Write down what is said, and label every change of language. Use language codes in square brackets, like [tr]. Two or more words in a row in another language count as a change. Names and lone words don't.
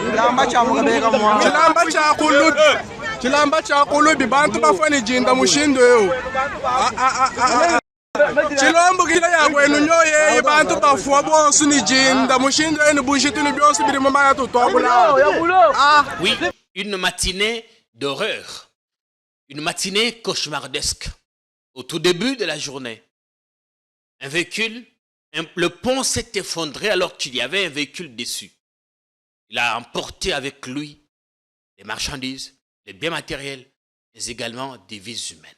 [lu] chilamba chakulubi bantu bafo ni jinda mushindo ewu chilombo kila ya kwenu nyoye bantu bafuwa bonsu ni jinda mushindo enu bushitu ni byosu biri mumaya tutwabula. [fr] Oui, une matinée d'horreur, une matinée cauchemardesque. Au tout début de la journée, un véhicule, le pont s'est effondré alors qu'il y avait un véhicule dessus. Il a emporté avec lui les marchandises, les biens matériels, mais également des vies humaines.